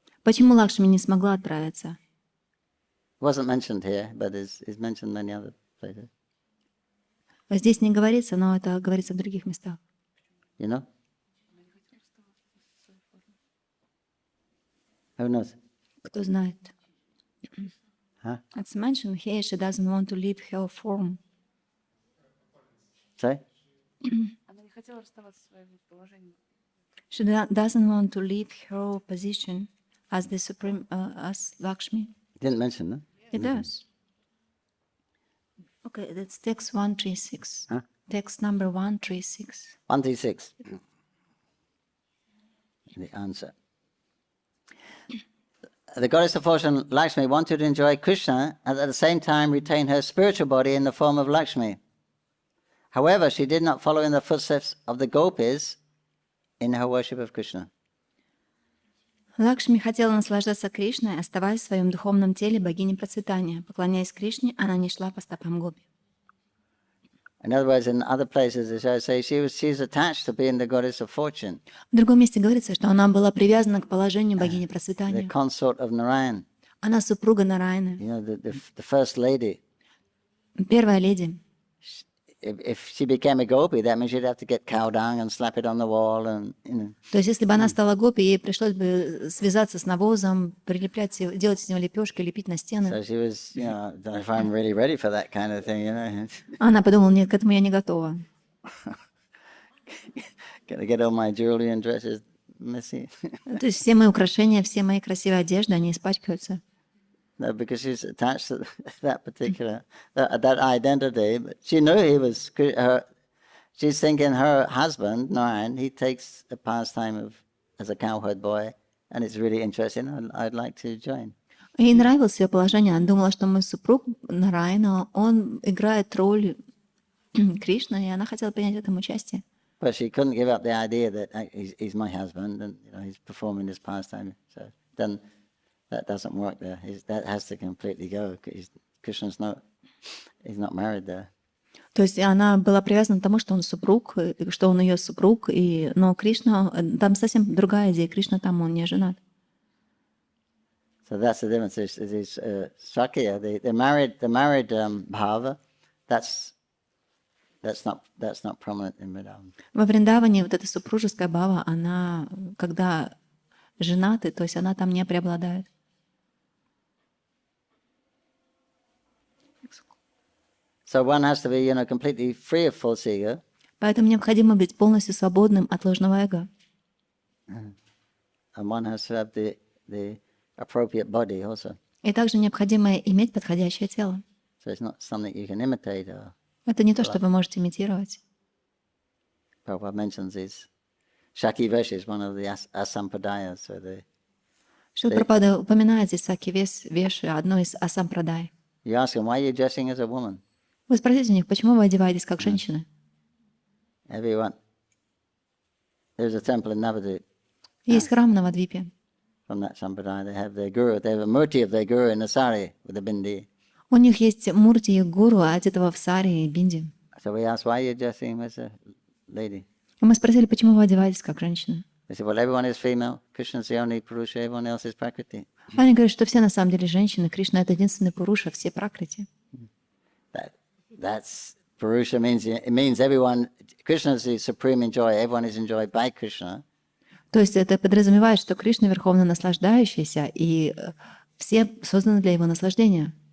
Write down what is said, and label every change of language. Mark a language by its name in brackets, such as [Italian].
[Russian] Почему Лакшми не смогла отправиться? [English] Wasn't mentioned here, but is mentioned in many other places. [Russian] Здесь не говорится, но это говорится в других местах. [English] You know? Who knows? [Russian] Кто знает? Huh? [English] It's mentioned here she doesn't want to leave her form. Sorry? [Russian] Она не хотела расставаться со своим положением. [English] She doesn't want to leave her position as the supreme, as Lakshmi. Didn't mention that. It does. Okay, that's text 136. Huh? Text number 136. 136. The answer. The goddess of fortune, Lakshmi, wanted to enjoy Krishna and at the same time retain her spiritual body in the form of Lakshmi. However, she did not follow in the footsteps of the gopis in her worship of Krishna. [Russian] Лакшми хотела наслаждаться Кришной, оставаясь в своем духовном теле богини процветания. Поклоняясь Кришне, она не шла по стопам Гопи. [English] In other words, in other places, as I say, she's attached to being the goddess of fortune, [Russian] В другом месте говорится, что она была привязана к положению богини [English] the [Russian] процветания. [English] consort of Narayan, [Russian] Она супруга Нараяны, [English] the first lady. [Russian] первая леди. [English] If she became a gopi, that means you'd have to get cow dung and slap it on the wall, and [Russian] То есть, если бы она стала гопи, ей пришлось бы связаться с навозом, прилеплять, делать из него лепешки, лепить на [English] So [Russian] стены. [English] she was, I don't know if I'm really ready for that kind of thing, [Russian] Она подумала, нет, к этому я не готова. [English] Gotta get all my jewelry and dresses messy. [Russian] То есть все мои украшения, все мои красивые одежды, они испачкаются. [English] No, because she's attached to that particular, that identity. But she knew he was, she's thinking her husband, Narayan, he takes a pastime as a cowherd boy, and it's really interesting. I'd like to join. [Russian] Ей нравилось ее положение. Она думала, что мой супруг Нараяна, он играет роль Кришны, и она хотела принять в этом участие. [English] But she couldn't give up the idea that he's my husband, and he's performing this pastime. So then that doesn't work there. That has to completely go. Krishna's he's not married there. [Russian] То есть она была привязана к тому, что он супруг, что он ее супруг, но Кришна, там совсем другая идея. Кришна там, он не женат. [English] So that's the difference. These Sakya, the married bhava, that's not prominent in Vrindavan. [Russian] Во Вриндаване вот эта супружеская бхава, она, когда женаты, то есть она там не преобладает. [English] So one has to be, completely free of false ego. [Russian] Поэтому необходимо быть полностью свободным от ложного эго. [English] And one has to have the appropriate body also. [Russian] И также необходимо иметь подходящее тело. [English] So it's not something you can imitate. Or [Russian] Это не то, что вы можете имитировать. [English] Prabhupada mentions these Shaki Vesh is one of the asampradayas. So [Russian] Шрила Прабхупада упоминает здесь Саки Веши, одно из асампрадай. [English] you ask them, why are you dressing as a woman? [Russian] Вы спросите у них, почему вы одеваетесь как женщина? [English] Everyone. There's a temple in Navadvip. [Russian] Есть храм на Навадвипе. [English] From that sampradaya, they have their guru. They have a murti of their guru in a sari with a bindi. [Russian] У них есть мурти их гуру, одетого в сари и бинди. [English] So we asked, why are you dressing as a lady? [Russian] И мы спросили, почему вы одеваетесь как женщина? [English] They said, well, everyone is female. Krishna's the only Purusha, everyone else is Prakriti. [Russian] Они говорят, что все на самом деле женщины. Кришна — это единственный Пуруша, все Пракрити. [English] That's Purusha means everyone. Krishna is the supreme enjoyer. Everyone is enjoyed by Krishna. [Russian] То есть это подразумевает, что Кришна верховно наслаждающийся, и все созданы для его наслаждения.